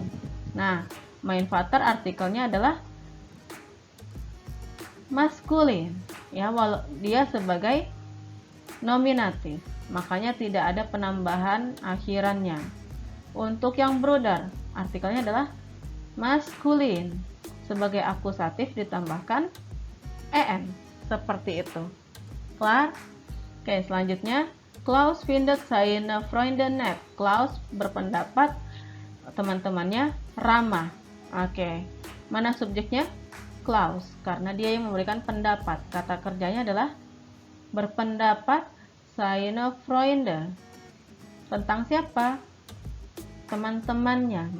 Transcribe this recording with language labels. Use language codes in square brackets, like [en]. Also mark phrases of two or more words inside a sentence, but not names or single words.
[id] Nah, [de] mein Vater [id] artikelnya adalah maskulin, ya, walau dia sebagai nominatif, makanya tidak ada penambahan akhirannya. Untuk yang Bruder, artikelnya adalah maskulin, sebagai akusatif ditambahkan en, seperti itu. [de] Klar? [id] Oke, selanjutnya [de] Klaus findet seine Freunde nett. [id] Klaus berpendapat teman-temannya ramah. Oke. Mana subjeknya? Klaus, karena dia yang memberikan pendapat. Kata kerjanya adalah berpendapat [de] seine Freunde. [id] Tentang siapa? Teman-temannya.